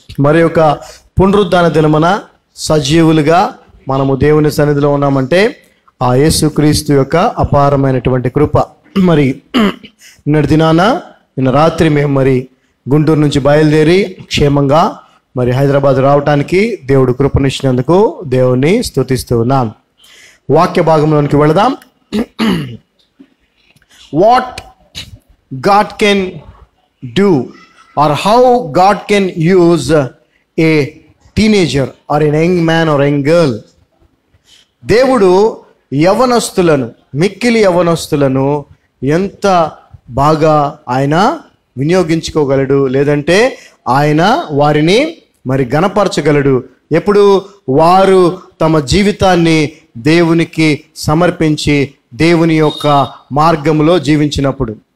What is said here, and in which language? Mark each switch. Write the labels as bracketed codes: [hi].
[te] మరి యొక్క పునరుద్ధాన దినమున సజీవులుగా మనము దేవుని సన్నిధిలో ఉన్నామంటే ఆ యేసుక్రీస్తు యొక్క అపారమైనటువంటి కృప. మరి నిన్నటి దినాన నిన్న రాత్రి మేము మరి గుంటూరు నుంచి బయలుదేరి క్షేమంగా మరి హైదరాబాద్ రావటానికి దేవుడు కృపనిచ్చినందుకు దేవుని స్తుతిస్తూ ఉన్నాను. వాక్య భాగంలోనికి వెళదాం. [en] What God can do or how God can use a teenager or a young man or young girl. [te] దేవుడు యవనస్తులను, మిక్కిలి యవనస్తులను ఎంత బాగా ఆయన వినియోగించుకోగలడు, లేదంటే ఆయన వారిని మరి గణపరచగలడు ఎప్పుడు వారు తమ జీవితాన్ని దేవునికి సమర్పించి దేవుని యొక్క మార్గంలో జీవించినప్పుడు.